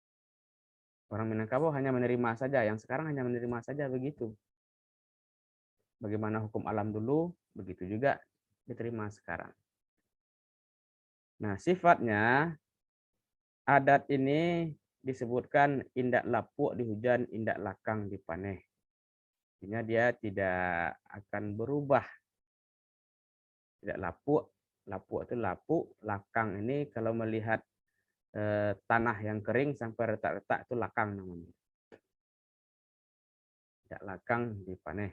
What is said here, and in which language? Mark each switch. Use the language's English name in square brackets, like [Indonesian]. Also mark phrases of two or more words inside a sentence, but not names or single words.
[Indonesian] Orang Minangkabau hanya menerima saja. Yang sekarang hanya menerima saja begitu. bagaimana hukum alam dulu, begitu juga diterima sekarang. Nah, sifatnya adat ini disebutkan [Minangkabau] indak lapuk di hujan, indak lakang di paneh. [Indonesian] Artinya dia tidak akan berubah. Tidak lapuk, lapuk itu lapuk, lakang ini kalau melihat tanah yang kering sampai retak-retak itu lakang namanya. Tidak lakang [Minangkabau] di paneh.